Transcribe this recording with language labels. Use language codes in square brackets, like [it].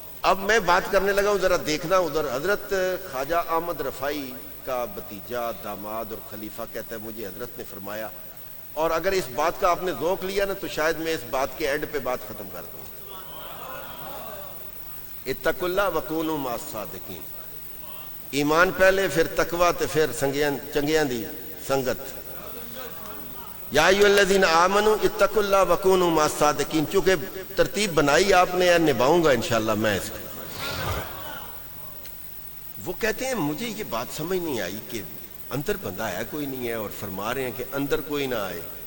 [ur] اب میں بات کرنے لگا ہوں، ذرا دیکھنا ادھر. حضرت خواجہ احمد رفاعی کا بھتیجا، داماد اور خلیفہ کہتا ہے مجھے حضرت نے فرمایا، اور اگر اس بات کا آپ نے ذوق لیا نا تو شاید میں اس بات کے اینڈ پہ بات ختم کر دوں. [ar] اتقوا اللہ وکونوا مع الصادقین. [pa] ایمان پہلے، پھر تقوی تے پھر چنگیاں دی سنگت. [ar] یا ایھا الذین آمنوا اتقوا اللہ وکونوا مع الصادقین. [ur] چونکہ ترتیب بنائی آپ نے، نبھاؤں گا انشاءاللہ میں اس کو. وہ کہتے ہیں مجھے یہ بات سمجھ نہیں آئی کہ اندر بندہ ہے کوئی نہیں ہے، اور فرما رہے ہیں کہ اندر کوئی نہ آئے.